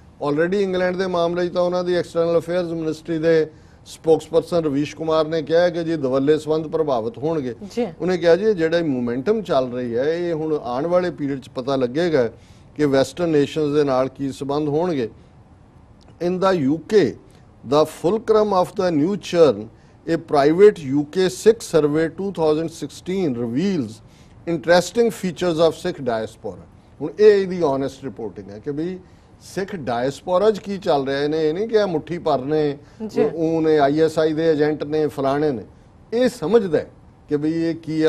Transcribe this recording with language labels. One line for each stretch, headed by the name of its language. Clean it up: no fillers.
Punjabi: Already England ਦੇ ਮਾਮਲੇ 'ਚ ਤਾਂ ਉਹਨਾਂ ਦੀ ਐਕਸਟਰਨਲ ਅਫੇਅਰਸ ਮਿਨਿਸਟਰੀ ਦੇ ਸਪੋਕਸਪਰਸਨ ਰਵੀਸ਼ ਕੁਮਾਰ ਨੇ ਕਿਹਾ ਕਿ ਜੀ ਦਵੱਲੇ ਸੰਬੰਧ ਪ੍ਰਭਾਵਿਤ ਹੋਣਗੇ। ਉਹਨੇ ਕਿਹਾ ਜੀ ਜਿਹੜਾ ਮੂਵਮੈਂਟਮ ਚੱਲ ਰਹੀ ਹੈ ਇਹ ਹੁਣ ਆਉਣ ਵਾਲੇ ਪੀਰੀਅਡ 'ਚ ਪਤਾ ਲੱਗੇਗਾ ਕਿ ਵੈਸਟਰਨ ਨੇਸ਼ਨਸ ਦੇ ਨਾਲ ਕੀ ਸੰਬੰਧ ਹੋਣਗੇ।
English: In the UK the fulcrum of the new ਚਰਨ a private UK Sikh survey 2016 reveals interesting features of Sikh diaspora।
Punjabi: ਹੁਣ ਇਹ ਇਹਦੀ honest ਰਿਪੋਰਟਿੰਗ ਹੈ ਕਿ ਵੀ ਸਿੱਖ ਡਾਇਸਪੋਰਾ 'ਚ ਕੀ ਚੱਲ ਰਿਹਾ। ਇਹਨੇ ਇਹ ਨਹੀਂ ਕਿ ਮੁੱਠੀ ਭਰ ਨੇ, ਉਹਨੇ ISI ਦੇ ਏਜੰਟ ਨੇ, ਫਲਾਣੇ ਨੇ, ਇਹ ਸਮਝਦਾ ਕਿ ਵੀ ਇਹ ਕੀ ਹੈ।